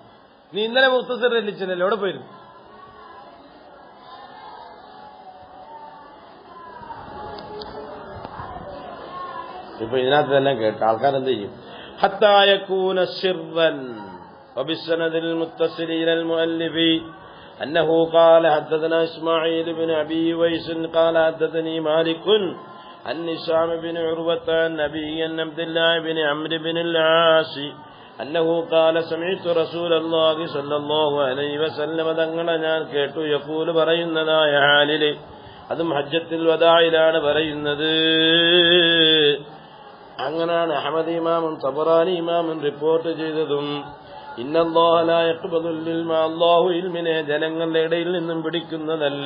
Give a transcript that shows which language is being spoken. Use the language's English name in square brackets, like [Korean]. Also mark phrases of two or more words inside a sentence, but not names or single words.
[Malayalam] നീ ഇന്നലെ മുഖ്തസർ രചിച്ചല്ലോ, എവിടെ പോയിരുന്നു? ഇപ്പൊ ഇതിനകത്ത് തന്നെ കേട്ട് ആൾക്കാരെന്ത് ചെയ്യും? [Arabic] حتى يكون سرا وبالسند المتصل إلى المؤلف أنه قال حدثنا إسماعيل بن أبي ويس قال حدثني مالك عن هشام بن عروة عن أبي عبد الله بن عمرو بن العاص أنه قال سمعت رسول الله صلى الله عليه وسلم [Malayalam] തങ്ങളെ ഞാൻ കേട്ടു [Arabic] യഖൂൽ [Malayalam] പറയുന്നതായ ഹാലിൽ, അതും ഹജ്ജത്തുൽ വദാഇലാണ് പറയുന്നത്. അങ്ങനെയാണ് അഹ്മദ് ഇമാമും തബറാനി ഇമാമും റിപ്പോർട്ട് ചെയ്തതും. [Arabic] إن الله لا يقبض العلم, [Malayalam] അല്ലാഹു ഇൽമിനെ ജനങ്ങളുടെ ഇടയിൽ നിന്നും പിടിക്കുന്നതല്ല.